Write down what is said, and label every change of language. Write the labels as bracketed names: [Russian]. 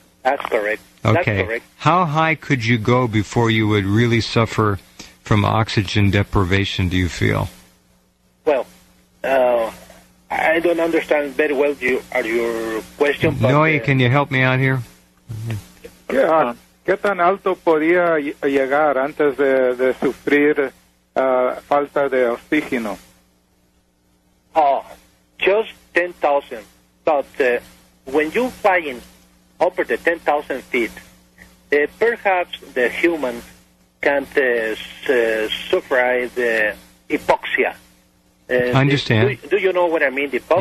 [English] That's correct. Okay. That's correct. How high could you go before you would really suffer from oxygen deprivation, do you feel? Well, I don't understand very well your question. But, Noe, can you help me out here? Yeah. [Spanish] ¿Qué tan alto podía llegar antes de sufrir falta de oxígeno? [English] Oh, just 10,000. But when you're flying over the 10,000 feet, perhaps the human can't suffer the hypoxia. I understand. Do you know what I mean, the hypoxia?